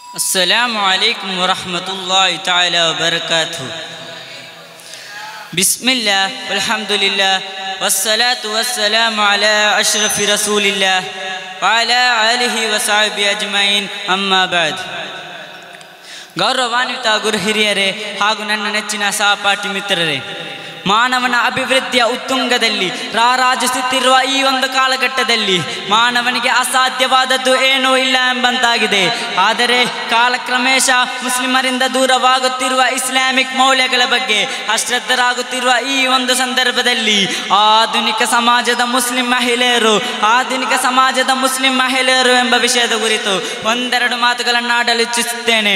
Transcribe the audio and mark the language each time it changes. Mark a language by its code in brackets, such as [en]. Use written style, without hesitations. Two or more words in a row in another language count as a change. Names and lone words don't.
[ar] السلام عليكم ورحمة الله تعالى وبركاته. بسم الله والحمد لله والصلاة والسلام على أشرف رسول الله وعلى آله وصحبه أجمعين أما بعد. [kn] ಗೌರವಾನ್ವಿತ ಗುರು ಹಿರಿಯರೇ ಹಾಗೂ ನನ್ನ ನೆಚ್ಚಿನ ಸಹಪಾಠಿ ಮಿತ್ರರೇ, ಮಾನವನ ಅಭಿವೃದ್ಧಿಯ ಉತ್ತುಂಗದಲ್ಲಿ ರಾರಾಜಿಸುತ್ತಿರುವ ಈ ಒಂದು ಕಾಲಘಟ್ಟದಲ್ಲಿ ಮಾನವನಿಗೆ ಅಸಾಧ್ಯವಾದದ್ದು ಏನೂ ಇಲ್ಲ ಎಂಬಂತಾಗಿದೆ. ಆದರೆ ಕಾಲಕ್ರಮೇಶ ಮುಸ್ಲಿಮರಿಂದ ದೂರವಾಗುತ್ತಿರುವ ಇಸ್ಲಾಮಿಕ್ ಮೌಲ್ಯಗಳ ಬಗ್ಗೆ ಅಶ್ರದ್ಧರಾಗುತ್ತಿರುವ ಈ ಒಂದು ಸಂದರ್ಭದಲ್ಲಿ ಆಧುನಿಕ ಸಮಾಜದ ಮುಸ್ಲಿಂ ಮಹಿಳೆಯರು ಎಂಬ ವಿಷಯದ ಕುರಿತು ಒಂದೆರಡು ಮಾತುಗಳನ್ನು ಆಡಲು ಇಚ್ಛಿಸುತ್ತೇನೆ.